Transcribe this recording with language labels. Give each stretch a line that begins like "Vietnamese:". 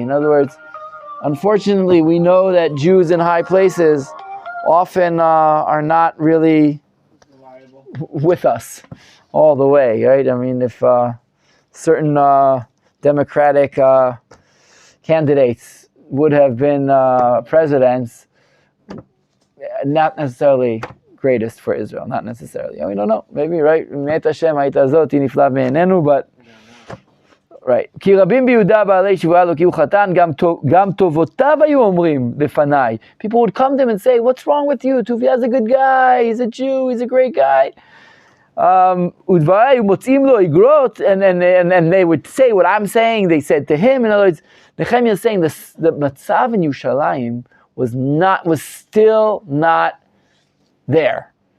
English: In other words, unfortunately, we know that Jews in high places often are not really with us all the way, right? I mean, if certain Democratic candidates would have been presidents, not necessarily greatest for Israel, not necessarily. We don't know, maybe, right? But right.
Hebrew: כי רבים ביהודה בעלי שבועה לו כי הוא חתן, גם טובותיו היו אומרים לפניי.
English: People would come to him and say, what's wrong with you? Tuvia's a good guy, he's a Jew, he's a great guy.
Hebrew: ודבריי מוצאים לו איגרות,
English: and they would say what I'm saying, they said to him. In other words, Nehemiah is saying the Matzav in Yerushalayim was still not there.